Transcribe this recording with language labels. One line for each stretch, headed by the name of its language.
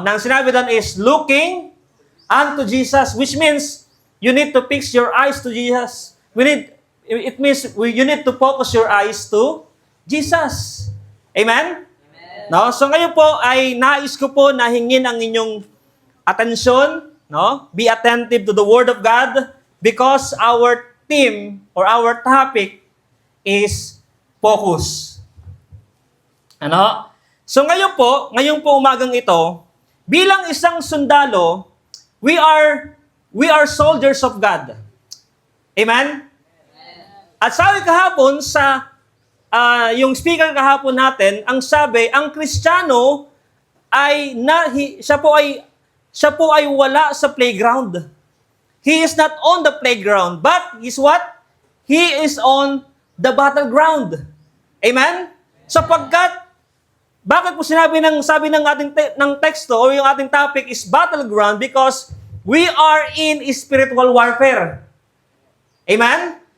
Filipino: Nang sinabi doon
English: is, looking unto Jesus, which means, you need to fix your eyes to Jesus. It means, you need to focus your eyes to Jesus. Amen? No?
Filipino: So ngayon po, ay nais ko po na hingin ang inyong atensyon, no?
English: Be attentive to the Word of God, because our theme or our topic is focus.
Filipino: So ngayong po umagang ito, bilang isang sundalo,
English: we are soldiers of God.
Filipino: Amen? At sabi kahapon sa yung speaker kahapon natin, ang sabi, ang Kristiyano ay siya po ay wala sa playground.
English: He is not on the playground, but is what? He is on the battleground. Amen?
Filipino: Sapagkat, bakit po sabi ng ating ng teksto o yung ating topic is battleground?
English: Because we are in spiritual warfare. Amen?